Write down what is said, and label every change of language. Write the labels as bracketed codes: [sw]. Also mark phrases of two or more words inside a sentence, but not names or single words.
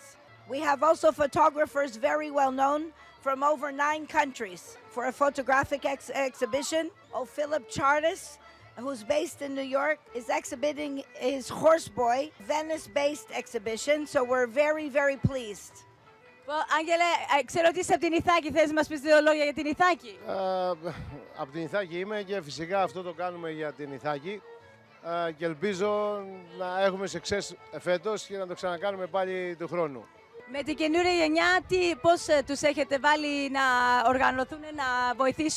[en] We have also photographers very well-known from over 9 countries for a photographic exhibition. Philip Tiaras, who's based in New York, is exhibiting his Horseboy, Venice-based exhibition, so we're very, very pleased. Well, [el] Άγγελε, ξέρω ότι είσαι από την Ιθάκη. Θες να μας πεις 2 λόγια για την Ιθάκη? Από την Ιθάκη είμαι και φυσικά αυτό το κάνουμε για την Ιθάκη και ελπίζω να έχουμε success φέτος και να το ξανακάνουμε πάλι του χρόνου. Με την καινούρια γενιά, πώς τους έχετε βάλει να οργανωθούν, να βοηθήσουν?